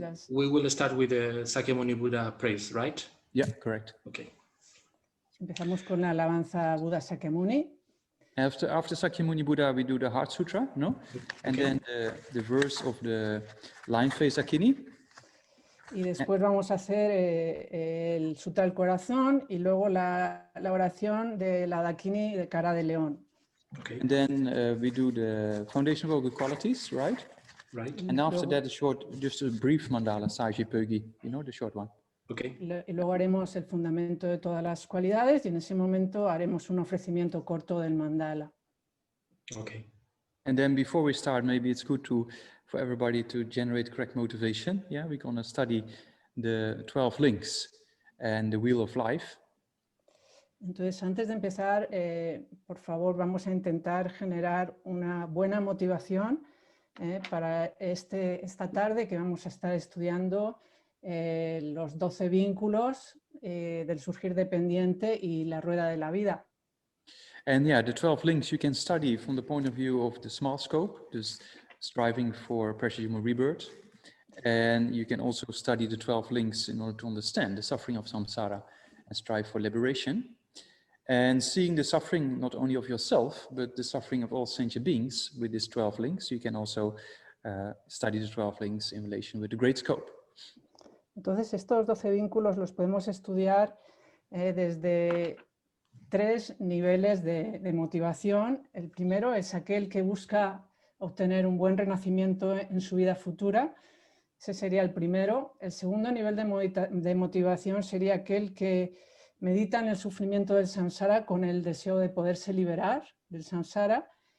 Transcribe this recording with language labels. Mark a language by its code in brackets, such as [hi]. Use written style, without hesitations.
[en] We will start with the Sakyamuni Buddha praise, right? Yeah. Correct. Okay. [es] Empezamos con la alabanza a Buda Sakyamuni. [en] After Sakyamuni Buddha, we do the Heart Sutra, no? And then the verse of the Line Face Dakini. [es] Y después vamos a hacer el Sutra del Corazón y luego la oración de la Dakini de cara de león. [en] Okay. And then we do the Foundation of All Good Qualities, right? Right. And after that, just a brief mandala, Saji Pögi, you know, the short one. Okay. [es] Y luego haremos el fundamento de todas las cualidades y en ese momento haremos un ofrecimiento corto del mandala. [en] Okay. And then before we start, maybe it's good for everybody to generate correct motivation. Yeah, we're going to study the 12 links and the Wheel of Life. [es] Entonces, antes de empezar, por favor, vamos a intentar generar una buena motivación para esta tarde que vamos a estar estudiando los 12 vínculos del surgir dependiente y la rueda de la vida. [en] And yeah, the 12 links you can study from the point of view of the small scope, just striving for precious human rebirth. And you can also study the 12 links in order to understand the suffering of samsara and strive for liberation. And seeing the suffering not only of yourself, but the suffering of all sentient beings with these 12 links, you can also study the 12 links in relation with the great scope. [es] Entonces, estos 12 vínculos los podemos estudiar desde 3 niveles de motivación. El primero es aquel que busca obtener un buen renacimiento en su vida futura. Ese sería el primero. El segundo nivel de motivación sería aquel que medita en el sufrimiento del samsara con el deseo de poderse liberar del samsara.